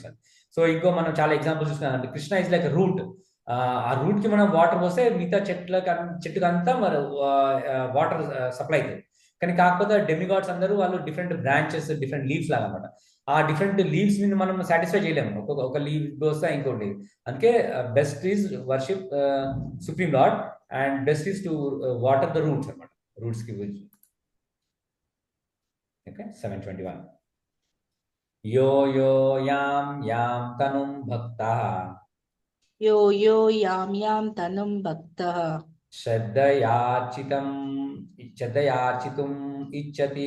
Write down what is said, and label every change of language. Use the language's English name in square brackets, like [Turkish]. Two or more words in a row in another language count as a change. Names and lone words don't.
[Telugu] సో ఇంకో మనం చాలా ఎగ్జాంపుల్స్ చూస్తున్నాం. అంటే కృష్ణ [English] is like root. [Telugu] ఆ రూట్ కి మనం వాటర్ పోస్తే మిగతా చెట్టుకి అంతా మరి [English] water supply [Telugu] అవుతుంది. కానీ కాకపోతే డెమిగాడ్స్ అందరూ వాళ్ళు [English] different branches, different leaves [Telugu] లాగా అనమాట. ఆ [English] different leaves [Telugu] మీద మనం సాటిస్ఫై చేయలేము, ఒక లీవ్ వస్తే ఇంకోటి. అందుకే [English] best is worship supreme lord and best is to water the roots [Telugu] అనమాట, రూట్స్ కి. [Sanskrit] Okay, 721. यो यो यं तनुं भक्तः. यो यो यं तनुं भक्तः. श्रद्धयाचितुम् इच्छति.